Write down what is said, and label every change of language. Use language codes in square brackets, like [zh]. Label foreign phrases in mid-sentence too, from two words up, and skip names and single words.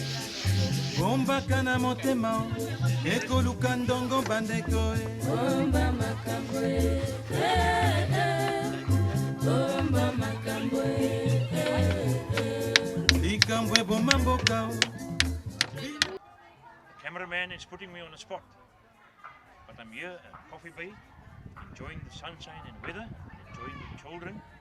[ln] bombaka na motema ekoluka ndongo bandeko bomba makambo bomba makambo likambo eboma mboka. [en] Cameraman is putting me on the spot, but I'm here at Coffee Bay, enjoying the sunshine and weather, enjoying the children.